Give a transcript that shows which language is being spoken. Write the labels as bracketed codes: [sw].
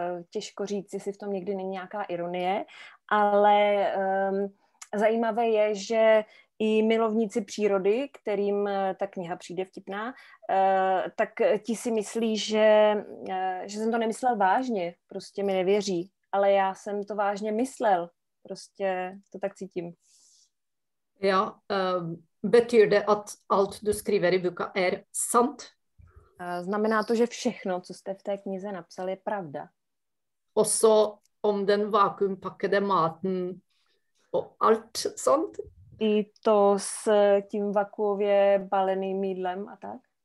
[cs] Těžko říct, jestli v tom někdy není nějaká ironie, ale zajímavé je, že i milovníci přírody, kterým ta kniha přijde vtipná, tak ti si myslí, že jsem to nemyslel vážně, prostě mi nevěří, ale já jsem to vážně myslel, prostě to tak cítím. [no] Ja, betyr det at alt du skriver i boka sant? [cs] Znamená to, že všechno, co jste v té knize napsali, je pravda. [no] Også om den vakuumpakkede maten og alt sånt? [cs] I to s tím vakuově baleným jídlem a tak?